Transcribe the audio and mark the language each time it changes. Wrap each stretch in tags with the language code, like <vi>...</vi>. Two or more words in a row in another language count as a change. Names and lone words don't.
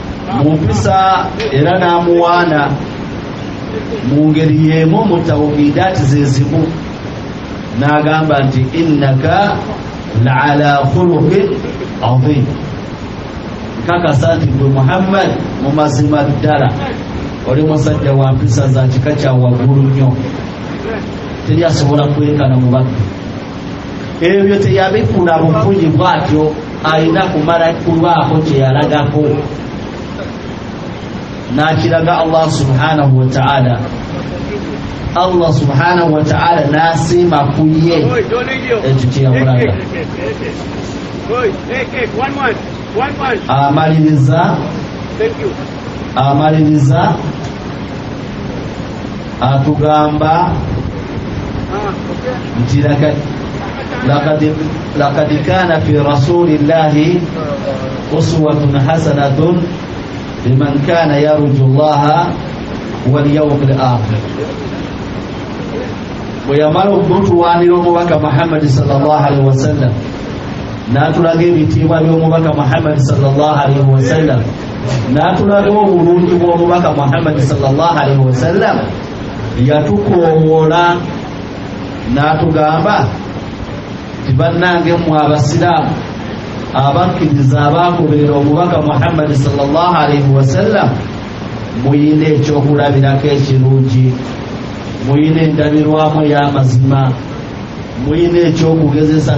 <lg>mumpisa era n'amuwaana mu ngeri y'emu mu tawhidaati zezimu n'agamba nti</lg> <ar>إنك لعلى خلق عظيم,</ar> <lg>nkakasa nti gwe Muhammad mu mazima ddala oli musajja wa mpisa za kika kya waggulu nnyo, teri asobola kwenkana mu babbi. Ebyo teyabikula bufunyi bwatyo, alina kumala kulwako kyeyalagako n'akiraga Allah</lg> <ar>سبحانه وتعالى.</ar> <lg>Allah</lg> <ar>سبحانه وتعالى</ar> <lg>n'asiima ku ye ekyo kyeyamulaga. amaliriza atugamba nti</lg> <ar>لقد كان في رسول الله أسوة حسنة لمن كان يرجو الله واليوم الآخر.</ar> <lg>ويمر okutuwaanira omubaka Muhammad</lg> <ar>صلى الله عليه وسلم</ar> <lg>n'atulaga ebitiibwa by'omubaka Muhammad</lg> <ar>صلى الله عليه وسلم,</ar> <lg>n'atulaga obulungi bw'omubaka Muhammad</lg> <ar>صلى الله عليه وسلم,</ar> <lg>yatukoowoola n'atugamba nti bannange mmwe abasiraamu abakkiriza abaagoberera omubaka Muhammad</lg> <ar>صلى الله عليه وسلم,</ar> <lg>muyina ekyokulabirako ekirungi, muyina endabirwamu ey'amazima, muyina ekyokugezesa.</lg>